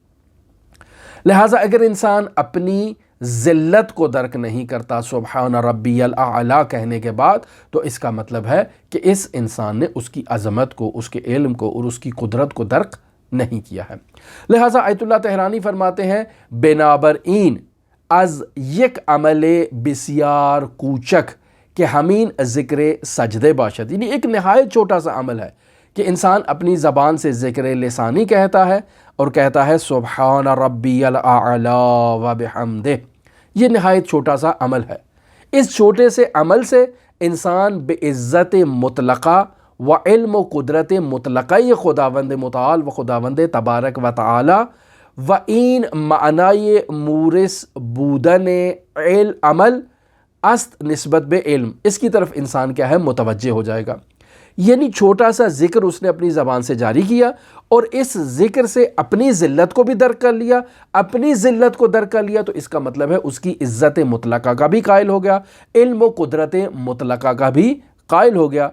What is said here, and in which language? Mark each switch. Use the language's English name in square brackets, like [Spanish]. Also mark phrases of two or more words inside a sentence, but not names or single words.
[Urdu] لہٰذا اگر انسان اپنی ذلت کو درک نہیں کرتا [Arabic] سبحان ربی الاعلی [Urdu] کہنے کے بعد تو اس کا مطلب ہے کہ اس انسان نے اس کی عظمت کو، اس کے علم کو اور اس کی قدرت کو درک نہیں کیا ہے۔ لہٰذا آیت اللہ تہرانی فرماتے ہیں [Persian] بنابراین از یک عمل بسیار کوچک کہ ہمین ذکر سجدے باشد، [Urdu] یعنی ایک نہایت چھوٹا سا عمل ہے کہ انسان اپنی زبان سے ذکر لسانی کہتا ہے اور کہتا ہے [Arabic] سبحان ربی الاعلی و بحمدہ، [Urdu] یہ نہایت چھوٹا سا عمل ہے۔ اس چھوٹے سے عمل سے انسان [Persian] بعزت مطلقہ و علم و قدرت مطلقہ خداوند متعال و خداوند تبارک و تعالی و این معنی مورث بودن عمل است نسبت بے علم، [Urdu] اس کی طرف انسان کیا ہے متوجہ ہو جائے گا۔ یعنی چھوٹا سا ذکر اس نے اپنی زبان سے جاری کیا اور اس ذکر سے اپنی ذلت کو بھی درک کر لیا، اپنی ذلت کو درک کر لیا تو اس کا مطلب ہے اس کی عزت مطلقہ کا بھی قائل ہو گیا، علم و قدرت مطلقہ کا بھی قائل ہو گیا۔